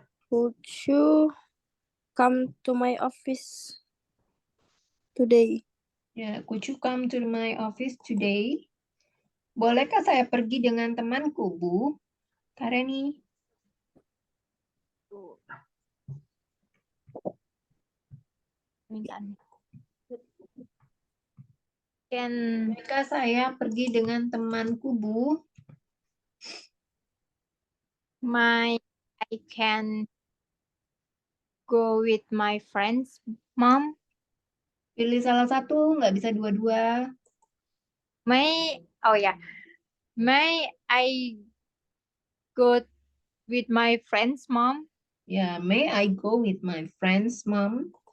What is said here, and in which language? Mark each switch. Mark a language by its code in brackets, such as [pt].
[en] Could you come to my office today? Ya, could you come to my office today? [id] Bolehkah saya pergi dengan temanku, Bu? Kareni. Permintaan. [en] Can [id] Bolehkah saya pergi dengan temanku, Bu? [en] I can go with my friends, Mom? [id] Pilih salah satu, nggak bisa dua-dua. [en] Oh ya, may I go with my friends, Mom? Ya, may I go with my friends, Mom?